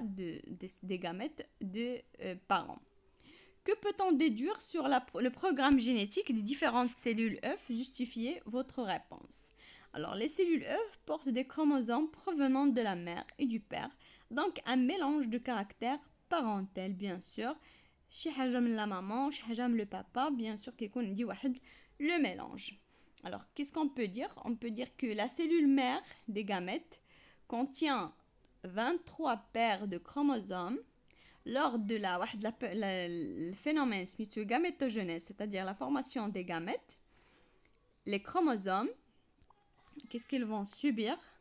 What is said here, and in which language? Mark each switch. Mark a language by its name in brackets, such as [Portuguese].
[French] Des gamètes de parents. Que peut-on déduire sur le programme génétique des différentes cellules œufs? Justifiez votre réponse. Alors, les cellules œufs portent des chromosomes provenant de la mère et du père. Donc, un mélange de caractères parental, bien sûr. [Arabic] شي حاجة من la maman, شي حاجة من le papa, [French] bien sûr [Arabic] كيكون عندي واحد le mélange. [French] Alors, qu'est-ce qu'on peut dire? On peut dire que la cellule mère des gamètes contient 23 paires de chromosomes. Lors de le phénomène gamétogenèse, c'est-à-dire la formation des gamètes, les chromosomes, qu'est-ce qu'ils vont subir?